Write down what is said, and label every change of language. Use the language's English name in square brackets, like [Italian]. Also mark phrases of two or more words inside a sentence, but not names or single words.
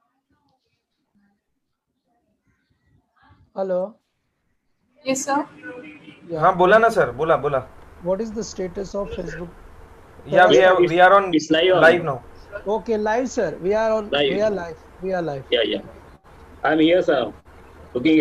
[English] Hello. Yes, sir. Yeah. [Bhojpuri] हाँ बोला ना सर, बोला बोला. [English] What is the status of Facebook? Yeah, we are on It's live live now. Okay, live sir. We are on. Live. We are live. We are live. Yeah. I'm here, sir. Looking.